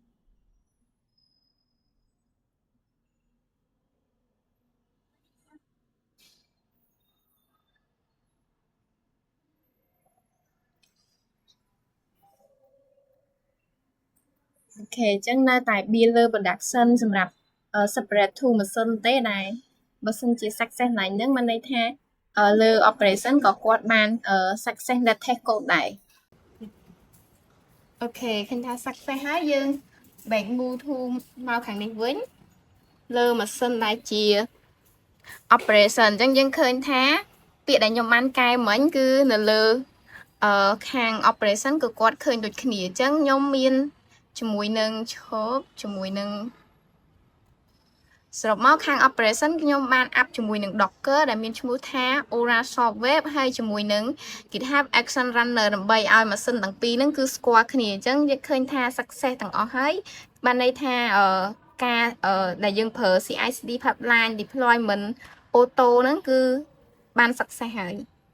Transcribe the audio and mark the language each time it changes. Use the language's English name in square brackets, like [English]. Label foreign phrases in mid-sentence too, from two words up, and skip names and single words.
[Khmer] អូខេអញ្ចឹងនៅតែ build លើ production សម្រាប់ [English] separate to machine [Khmer] ទេដែរបើសិនជា success ឡើងហ្នឹងមានន័យថាលើ operation ក៏គាត់បាន success នៅ [English] test code [Khmer] ដែរ អូខេឃើញថា success ហើយយើង [English] back move to [Khmer] មកខាងនេះវិញលើ machine ដែលជា operation អញ្ចឹងយើងឃើញថាពាក្យដែលខ្ញុំបានកែមិញគឺនៅលើខាង operation គឺគាត់ឃើញដូចគ្នាអញ្ចឹងខ្ញុំមានជាមួយនឹងឈប់ជាមួយនឹង សរុបមកខាង operation ខ្ញុំបាន up ជាមួយនឹង Docker ដែលមានឈ្មោះថា Aura Software ហើយជាមួយនឹង GitHub Action Runner ដើម្បីឲ្យម៉ាស៊ីនទាំងពីរហ្នឹងគឺស្គាល់គ្នាអញ្ចឹងយើងឃើញថា success ទាំងអស់ហើយបានន័យថាការដែលយើងប្រើ [English] CI/CD pipeline deployment auto [Khmer] ហ្នឹងគឺ បានសិក្សាហើយ